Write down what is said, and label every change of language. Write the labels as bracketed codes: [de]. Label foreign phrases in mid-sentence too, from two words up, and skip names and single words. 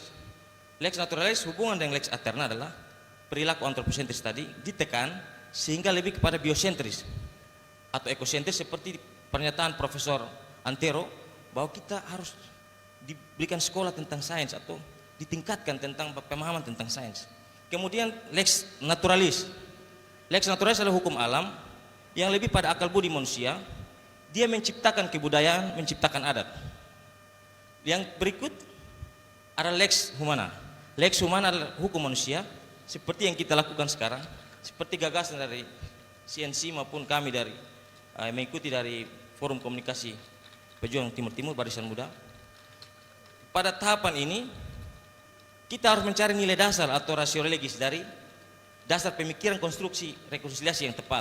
[la] Lex naturalis [id] hubungan dengan [la] lex aeterna [id] adalah perilaku antroposentris tadi ditekan sehingga lebih kepada biosentris atau ekosentris, seperti pernyataan Profesor Antero bahwa kita harus diberikan sekolah tentang sains atau ditingkatkan tentang pemahaman tentang sains. Kemudian [la] lex naturalis. Lex naturalis [id] adalah hukum alam yang lebih pada akal budi manusia. Dia menciptakan kebudayaan, menciptakan adat. Yang berikut adalah [la] lex humana. Lex humana [id] adalah hukum manusia seperti yang kita lakukan sekarang, seperti gagasan dari CNC maupun kami dari mengikuti dari Forum Komunikasi Pejuang Timur Timur Barisan Muda. Pada tahapan ini kita harus mencari nilai dasar atau [la] rasio legis [id] dari dasar pemikiran konstruksi rekonsiliasi yang tepat.